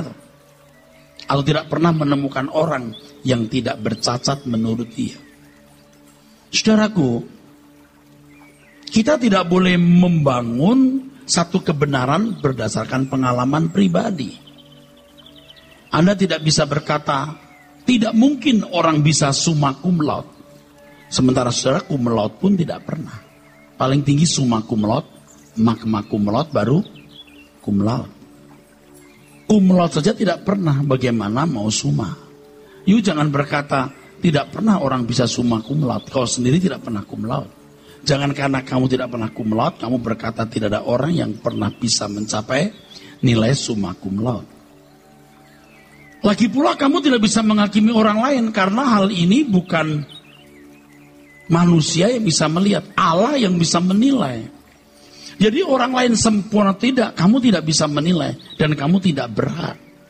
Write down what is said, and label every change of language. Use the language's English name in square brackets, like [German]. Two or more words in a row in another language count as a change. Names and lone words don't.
[Indonesian] Atau tidak pernah menemukan orang yang tidak bercacat menurut dia. Saudaraku, kita tidak boleh membangun satu kebenaran berdasarkan pengalaman pribadi. Anda tidak bisa berkata, tidak mungkin orang bisa [Latin] summa cum laude. [Indonesian] Sementara saudara [Latin] cum laude [Indonesian] pun tidak pernah. Paling tinggi [Latin] summa cum laude, magna cum laude, [Indonesian] baru [Latin] cum laude. Cum laude [Indonesian] saja tidak pernah, bagaimana mau summa? You jangan berkata, tidak pernah orang bisa [Latin] summa cum laude. [Indonesian] Kau sendiri tidak pernah [Latin] cum laude. [Indonesian] Jangan karena kamu tidak pernah [Latin] cum laude, [Indonesian] kamu berkata tidak ada orang yang pernah bisa mencapai nilai [Latin] summa cum laude. [Indonesian] Lagi pula kamu tidak bisa menghakimi orang lain karena hal ini bukan manusia yang bisa melihat, Allah yang bisa menilai. Jadi orang lain sempurna tidak, kamu tidak bisa menilai dan kamu tidak berhak.